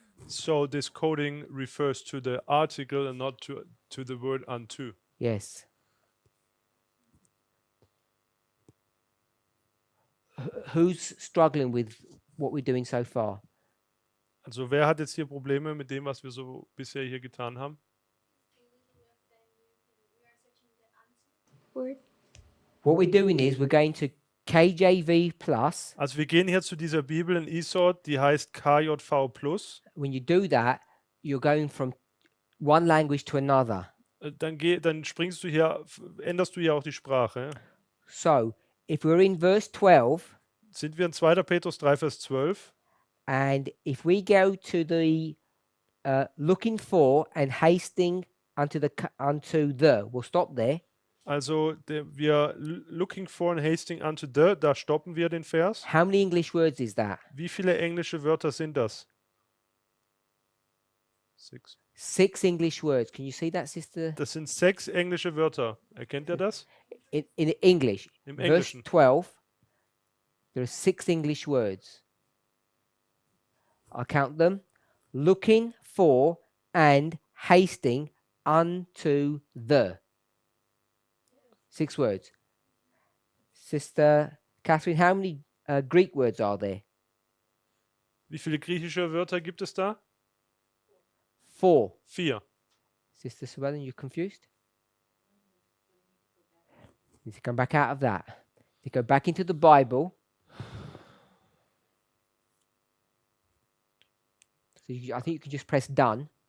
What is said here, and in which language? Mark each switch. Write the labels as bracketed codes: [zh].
[en] so this coding refers to the article and not to the word unto. Yes. Who's struggling with what we're doing so far? [de] Also wer hat jetzt hier Probleme mit dem, was wir so bisher hier getan haben? [en] Word. What we're doing is we're going to KJV plus. [de] Also wir gehen hier zu dieser Bibel in ESOD, die heißt KJV Plus. [en] When you do that, you're going from one language to another. [de] Dann springst du hier, änderst du hier auch die Sprache. [en] So if we're in verse 12, [de] Sind wir in 2. Petrus 3, Vers 12. [en] and if we go to the looking for and hasting unto the, we'll stop there. [de] Also wir [en] looking for and hasting unto the, [de] da stoppen wir den Vers. [en] How many English words is that? [de] Wie viele englische Wörter sind das? [en] 6. 6 English words. Can you see that, sister? [de] Das sind 6 englische Wörter. Erkennt ihr das? [en] In English. [de] Im [en] Verse [de] Englischen. [en] 12, there are 6 English words. I'll count them. Looking for and hasting unto the. 6 words. Sister Catherine, how many Greek words are there? [de] Wie viele griechische Wörter gibt es da? [en] 4. [de] 4. [en] Sister Suellen, you confused? You need to come back out of that. You go back into the Bible. So I think you can just press done.